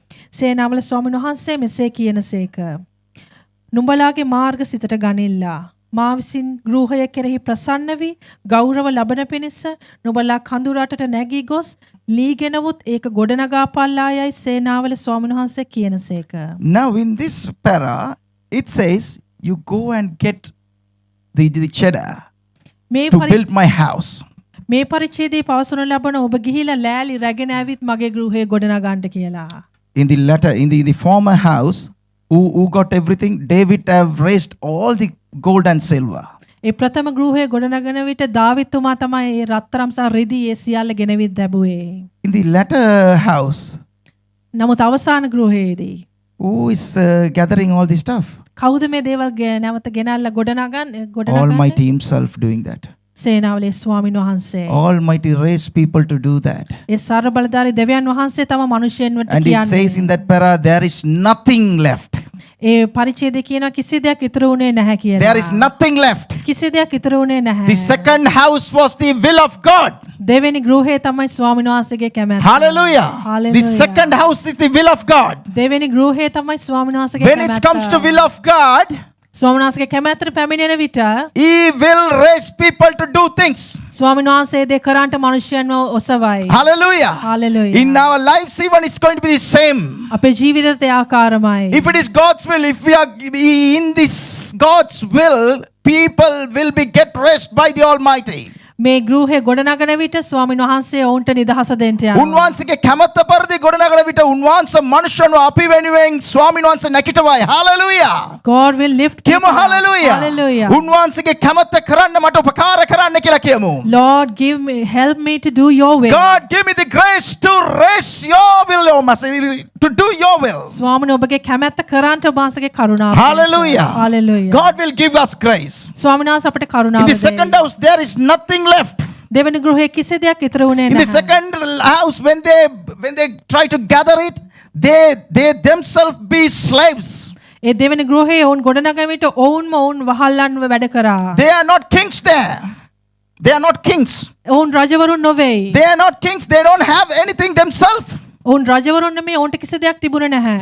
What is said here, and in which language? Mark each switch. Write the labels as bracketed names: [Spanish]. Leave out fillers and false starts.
[Sinhala] සේනාවල ස්වාමීන් වහන්සේ මෙසේ කියනසේක. නුඹලාගේ මාර්ග සිතට ගනිල්ලා. මා විසින් ගෘහය කෙරෙහි ප්‍රසන්න වී ගෞරව ලබන පිණිස නුඹලා කඳු රටට නැගී ගොස් ලීගෙනවුත් ඒක ගොඩනගාපල්ලායයි සේනාවල ස්වාමීන් වහන්සේ කියනසේක. [English] Now in this para, it says, you go and get the cheddar [Sinhala] මේ [English] to build my house. [Sinhala] මේ පරිච්ඡේදයේ පවසනු ලබන ඔබ ගිහිලා ලෑලි රැගෙන ඇවිත් මගේ ගෘහය ගොඩනගන්න කියලා. [English] In the latter, in the former house, who got everything, David have raised all the gold and silver. [Sinhala] ඒ ප්‍රථම ගෘහය ගොඩනගන විට දාවිත්තුමා තමයි ඒ රත්තරම් සහ රිදී ඒ සියල්ල ගෙනවිත් දැබුවේ. [English] In the latter house, [Sinhala] නමුත් අවසාන ගෘහයේදී [English] who is gathering all this stuff? [Sinhala] කවුද මේ දේවල් නැවත ගෙනල්ලා ගොඩනගන්නේ? [English] Almighty himself doing that. [Sinhala] සේනාවලේ ස්වාමීන් වහන්සේ. [English] Almighty raised people to do that. [Sinhala] ඒ සර්ව බලධාරී දෙවියන් වහන්සේ තම මිනිසෙන්වට [English] And it says in that para, there is nothing left. [Sinhala] ඒ පරිච්ඡේදයේ කියනවා කිසි දෙයක් ඉතුරු වුණේ නැහැ කියලා. [English] There is nothing left. [Sinhala] කිසි දෙයක් ඉතුරු වුණේ නැහැ. [English] The second house was the will of God. [Sinhala] දෙවෙනි ගෘහය තමයි ස්වාමීන් වහන්සේගේ කැමැත්ත. [English] Hallelujah. Hallelujah. The second house is the will of God. [Sinhala] දෙවෙනි ගෘහය තමයි ස්වාමීන් වහන්සේගේ [English] When [Sinhala] කැමැත්ත. [English] it comes to will of God, [Sinhala] ස්වාමීන් වහන්සේගේ කැමැත්තට පැමිණෙන විට [English] he will raise people to do things. [Sinhala] ස්වාමීන් වහන්සේ දේ කරන්ට මිනිසයන්ව ඔසවයි. [English] Hallelujah. Hallelujah. In our lives even it's going to be the same. [Sinhala] අපේ ජීවිතයට ඒ ආකාරමයි. [English] If it is God's will, if we are in this God's will, people will be get raised by the Almighty. [Sinhala] මේ ගෘහය ගොඩනගන විට ස්වාමීන් වහන්සේ ඔවුන්ට නිදහස දෙන්න යනවා. උන්වහන්සේගේ කැමැත්ත පරිදි ගොඩනගන විට උන්වහන්සේ මනුෂ්‍යයන්ව අපි වෙනුවෙන් ස්වාමීන් වහන්සේ නැකිටවයි. [English] Hallelujah. God will lift [Sinhala] කියමු [English] people up. hallelujah. Hallelujah. [Sinhala] උන්වහන්සේගේ කැමැත්ත කරන්න මට උපකාර කරන්න කියලා කියමු. [English] Lord, help me to do your will. God give me the grace to raise your will, O Master, to do your will. [Sinhala] ස්වාමීන් ඔබගේ කැමැත්ත කරන්ට ඔබ වහන්සේගේ කරුණාව. [English] Hallelujah. Hallelujah. God will give us grace. [Sinhala] ස්වාමීන් වහන්සේ අපට [English] In [Sinhala] කරුණාව [English] the second house there is nothing left. [Sinhala] දෙවෙනි ගෘහයේ කිසි දෙයක් ඉතුරු වුණේ [English] In the [Sinhala] නැහැ. [English] second house, when they try to gather it, they themselves be slaves. [Sinhala] ඒ දෙවෙනි ගෘහයේ ඔවුන් ගොඩනගන විට ඔවුන්ම වහල්ලන්ව වැඩ කරා. [English] They are not kings there. They are not kings. [Sinhala] ඔවුන් රජවරුන් නොවේයි. [English] They are not kings. They don't have anything themselves. [Sinhala] ඔවුන් රජවරුන් නෙමෙයි ඔවුන්ට කිසි දෙයක් තිබුණේ නැහැ.